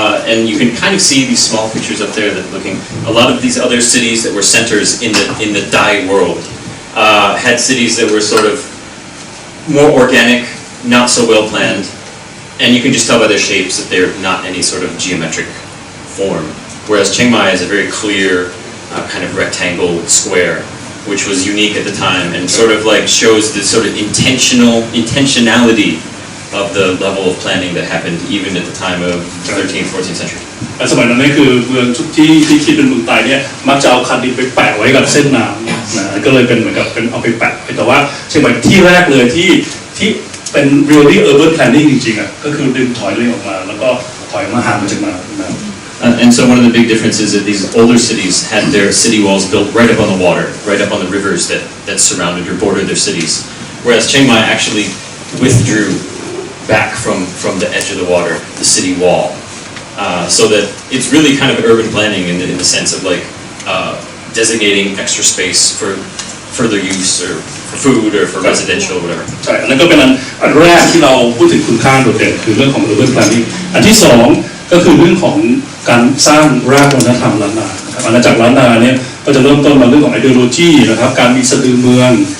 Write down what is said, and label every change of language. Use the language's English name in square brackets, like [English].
[English] And you can kind of see these small pictures up there that looking, a lot of these other cities that were centers in the Dai world had cities that were sort of more organic, not so well planned, and you can just tell by their shapes that they're not any sort of geometric form. Whereas Chiang Mai is a very clear kind of rectangle square, which was unique at the time and sort of like shows the sort of intentionality of the level of planning that happened even at the time of the 13th, 14th century. [Thai] สมัยนั้นนี่คือเมืองที่คิดเป็นเมืองไตเนี่ยมักจะเอาคันดินไปแปะไว้กับเส้นน้ำนะก็เลยเป็นเหมือนกับเป็นเอาไปแปะแต่ว่าเชียงใหม่ที่แรกเลยที่เป็น [English] really urban planning [Thai] จริงๆอ่ะก็คือดึงถอยเลยออกมาแล้วก็ถอยมาห่างมาจากน้ำ [English] And so one of the big differences is that these older cities had their city walls built right up on the water, right up on the rivers that surrounded or bordered their cities. Whereas Chiang Mai actually withdrew back from the edge of the water, the city wall. So that it's really kind of urban planning in the sense of like designating extra space for further use or for food or for residential or whatever. [Thai] ใช่อันนั้นก็เป็นอันแรกที่เราพูดถึงคุณค่าโดดเด่นคือเรื่องของ urban planning อันที่สองก็คือเรื่องของการสร้างรากวัฒนธรรมล้านนานะครับอาณาจักรล้านนาเนี่ยก็จะเริ่มต้นมาเรื่องของ ideology นะครับการมีสะดือเมือง